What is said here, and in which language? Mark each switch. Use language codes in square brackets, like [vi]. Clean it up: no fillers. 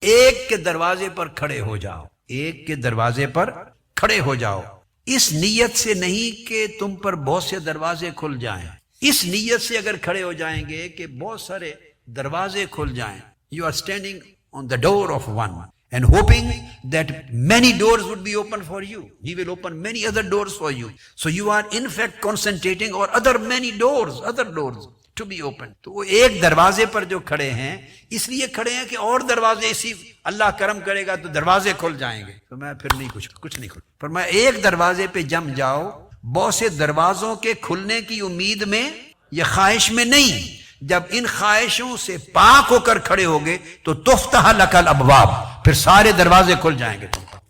[ur] ایک کے دروازے پر کھڑے ہو جاؤ، ایک کے دروازے پر کھڑے ہو جاؤ، اس نیت سے نہیں کہ تم پر بہت سے دروازے کھل جائیں، اس نیت سے اگر کھڑے ہو جائیں گے کہ بہت سارے دروازے کھل جائیں. [en] You are standing on the door of one and hoping that many doors would be open for you. He will open many other doors for you. So you are in fact concentrating on other many doors, other doors to be opened. [ur] تو وہ ایک دروازے پر جو کھڑے ہیں اس لیے کھڑے ہیں کہ اور دروازے اسی اللہ کرم کرے گا تو دروازے کھل جائیں گے. تو میں پھر نہیں کچھ نہیں کھل پر میں ایک دروازے پہ جم جاؤ، بہت سے دروازوں کے کھلنے کی امید میں یا خواہش میں نہیں. جب ان خواہشوں سے پاک ہو کر کھڑے ہوگے تو [ar] تفتح لک الابواب، [ur] پھر سارے دروازے کھل جائیں گے تم پر.